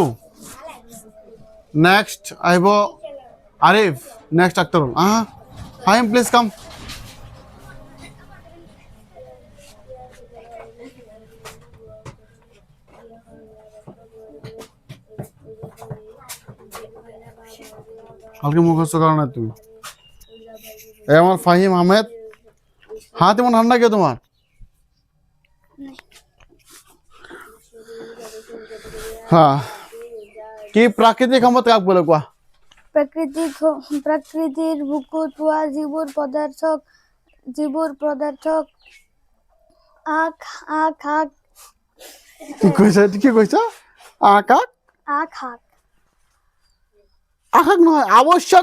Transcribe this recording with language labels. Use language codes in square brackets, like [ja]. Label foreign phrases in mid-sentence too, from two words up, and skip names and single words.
[as] নেক্সট আহিব আৰিফ। নেক্সট আক্তাৰুল। ফাহিম [en] please come. [as] ভালকে মুখস্থ করা না তুমি। [bn] এই আমার ফাহিম আহমেদ। হাত এমন ঠান্ডা কে তোমার? [as] হ্যাঁ, কি প্রাকৃতিক সম্পদ কাক বলে কোয়া? প্ৰকৃতিৰ বুকুত পোৱা যিবোৰ পদাৰ্থক কি কৈছা? আকাক নহয়, আবশ্যক।